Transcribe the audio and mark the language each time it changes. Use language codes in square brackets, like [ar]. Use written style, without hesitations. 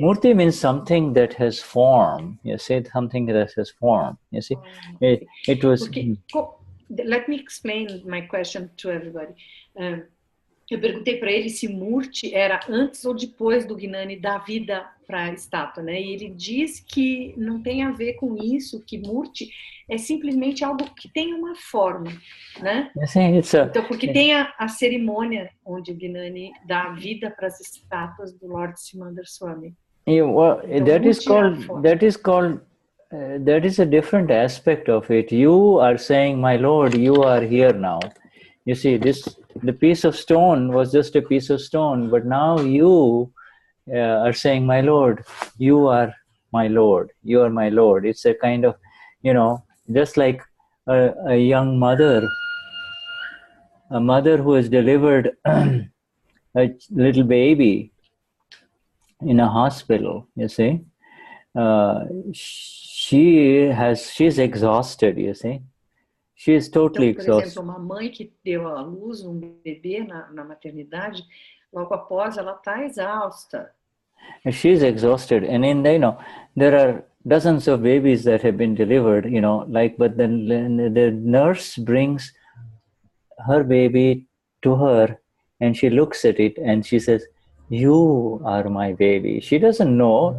[en] Murti means something that has form. You see, something that has form. You see, it was. Okay. Let me explain my question to everybody. [pt] Eu perguntei para ele se murti era antes ou depois do Gnani dar vida para a estátua, né? E ele diz que não tem a ver com isso, que murti é simplesmente algo que tem uma forma, né? Então, porque tem a cerimônia onde o Gnani dá vida para as estátuas do Lord Swami. [en] Well, [pt] então, [en] that is a different aspect of it. You are saying, my Lord, you are here now. You see, the piece of stone was just a piece of stone, but now you are saying, my Lord, you are my Lord, you are my Lord. It's a kind of, you know, just like a young mother, a mother who has delivered a little baby in a hospital, you see, she's exhausted, you see. She is totally [pt] então, por [en] exhausted. [pt] exemplo, uma mãe que deu à luz bebê na maternidade, logo após ela está exausta. [en] She's exhausted, and there are dozens of babies that have been delivered, you know, but then the nurse brings her baby to her, and she looks at it, and she says, "You are my baby." She doesn't know.